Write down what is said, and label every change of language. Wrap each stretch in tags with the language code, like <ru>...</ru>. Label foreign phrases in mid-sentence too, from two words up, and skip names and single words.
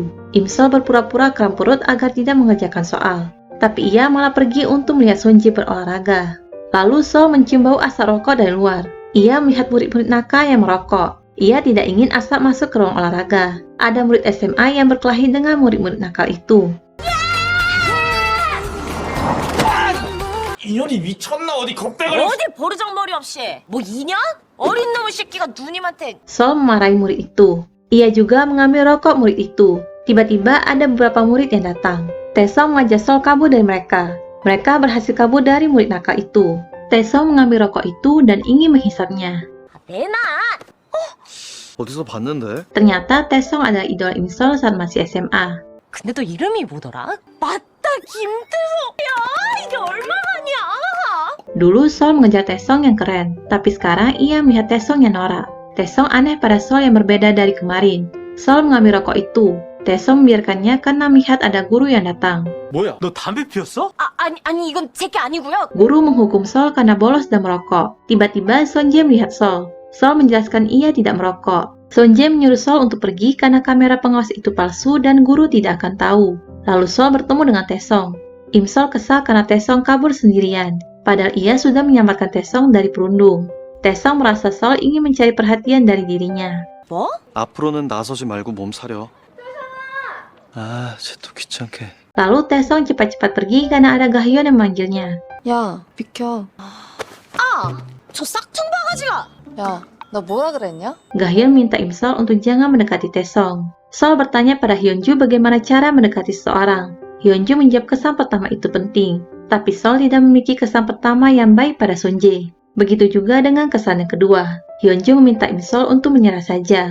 <id>Imsol berpura-pura kram perut agar tidak mengerjakan soal. Tapi ia malah pergi untuk melihat Sunjae berolahraga. Lalu Sol mencium bau asap rokok dari luar. Ia melihat murid-murid nakal yang merokok. Ia tidak ingin asap masuk ke ruang olahraga. Ada murid SMA yang berkelahi dengan murid-murid nakal itu.</id> <ko>인연이 미쳤나 어디 겁대가리 어디 버르장머리 없이. 뭐 2년? 어린 놈의 새끼가 누님한테.</ko> <id>Sol memarahi murid itu. Ia juga mengambil rokok murid itu. Tiba-tiba ada beberapa murid yang datang. Taesung mengajak Sol kabur dari mereka. Mereka berhasil kabur dari murid nakal itu. Taesung mengambil rokok itu dan ingin menghisapnya.</id> <ko>내놔. 어디서 봤는데?</ko> <id>Ternyata Taesung adalah idola Imsol saat masih SMA.</id> <ko>근데 너 이름이 뭐더라? 맞다, 김태성. 야, 이게 얼마만이야?</ko> <id>Dulu Sol mengejar Taesung yang keren, tapi sekarang ia melihat Taesung yang norak. Taesung aneh pada Sol yang berbeda dari kemarin. Sol mengambil rokok itu. Taesung membiarkannya karena melihat ada guru yang datang.</id> <ko>뭐야 너 담배 피웠어? 아니 이건 제게 아니고요.</ko> <id>Guru menghukum Sol karena bolos dan merokok. Tiba-tiba Sunjae melihat Sol. Sol menjelaskan ia tidak merokok. Sunjae menyuruh Sol untuk pergi karena kamera pengawas itu palsu dan guru tidak akan tahu. Lalu Sol bertemu dengan Taesung. Imsol kesal karena Taesung kabur sendirian. Padahal ia sudah menyelamatkan Taesung dari perundung. Taesung merasa Sol ingin mencari perhatian dari dirinya.</id> <ko>뭐? 앞으로는 나서지 말고 몸 사려. 아, 쟤 또 귀찮게.</ko> <id>Lalu Taesung cepat-cepat pergi karena ada Gahyeon yang memanggilnya.</id> <ko>야, 비켜. 저 싹퉁바가지가. 야, 나 뭐라 그랬냐?</ko> <id>Gahyeon minta Imsol untuk jangan mendekati Taesung. Sol bertanya pada Hyunju bagaimana cara mendekati seseorang. Hyunju menjawab kesan pertama itu penting, tapi Sol tidak memiliki kesan pertama yang baik pada Sunjae. Begitu juga dengan kesan yang kedua. Hyunju meminta Imsol untuk menyerah saja.</id>